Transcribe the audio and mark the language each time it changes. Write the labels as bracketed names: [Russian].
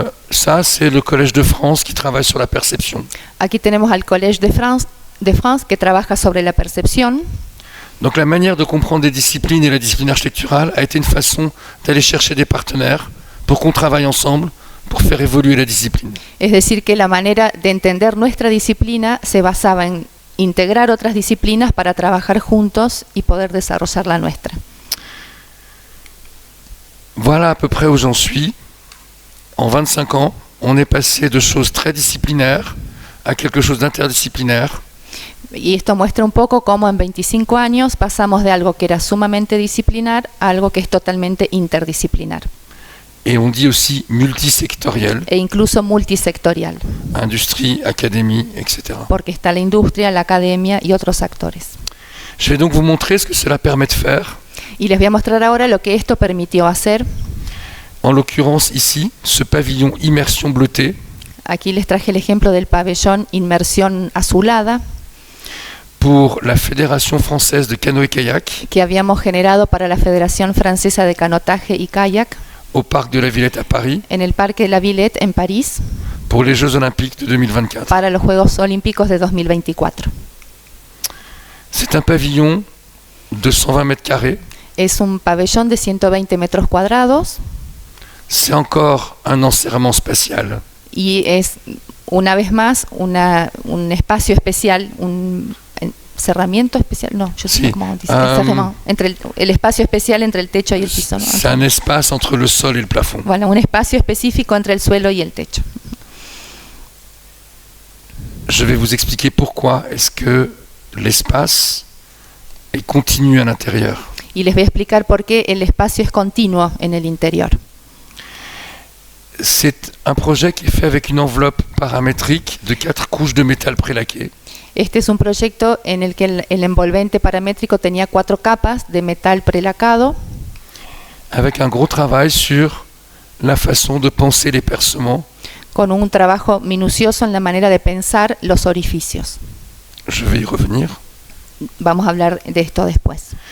[French] Ça, c'est le Collège de France qui travaille sur la perception. [Spanish] Aquí tenemos al Collège de France que trabaja sobre la percepción. [French] Donc la manière de comprendre des disciplines et la discipline architecturale a été une façon d'aller chercher des partenaires pour qu'on travaille ensemble pour faire évoluer la discipline. [Spanish] Es decir, que la manera de entender nuestra disciplina se basaba en integrar otras disciplinas para trabajar juntos y poder desarrollar la nuestra. [French] Voilà à peu près où j'en suis. En 25 ans, on est passé de choses très disciplinaires à quelque chose d'interdisciplinaire. [Spanish] Y esto muestra un poco cómo en 25 años pasamos de algo que era sumamente disciplinar a algo que es totalmente interdisciplinar. [French] Et on dit aussi multisectoriel, [Spanish] E incluso multisectorial, [French] industrie, académie, etc. [Spanish] porque está la industria, la academia y otros actores. [French] Je vais donc vous montrer ce que cela permet de faire. [Spanish] Y les voy a mostrar ahora lo que esto permitió hacer. [French] En l'occurrence ici, ce pavillon immersion bleutée, [Spanish] Aquí les traje el ejemplo del pabellón Inmersión Azulada [French] pour la Fédération française de canoë-kayak [Spanish] que habíamos generado para la Federación Francesa de Canotaje y Kayak [French] au Parc de la Villette à Paris [Spanish] en el Parque de la Villette en París [French] pour les Jeux Olympiques de 2024. [Spanish] para los Juegos Olímpicos de 2024. [French] C'est un pavillon de 120 mètres carrés. [Spanish] Es un pabellón de 120 metros cuadrados [French] C'est encore un enserrement spatial. [Spanish] y es una vez más un espacio especial, un cerramiento especial, no, yo sé Sí. cómo dice, encerramiento, entre el espacio especial entre el techo y el piso, ¿no? [French] C'est un espace entre le sol et le plafond. [Spanish] Bueno, un espacio específico entre el suelo y el techo. [French] Je vais vous expliquer pourquoi est-ce que l'espace est continu à l'intérieur. [Spanish] Y les voy a explicar por qué el espacio es continuo en el interior. [French] C'est un projet qui est fait avec une enveloppe paramétrique de 4 couches de métal prélaqué. [Spanish] Este es un proyecto en el que el envolvente paramétrico tenía 4 capas de metal prelacado, [French] avec un gros travail sur la façon de penser les percements. [Spanish] con un trabajo minucioso en la manera de pensar los orificios. [French] Je vais y revenir. [Spanish] Vamos a hablar de esto después.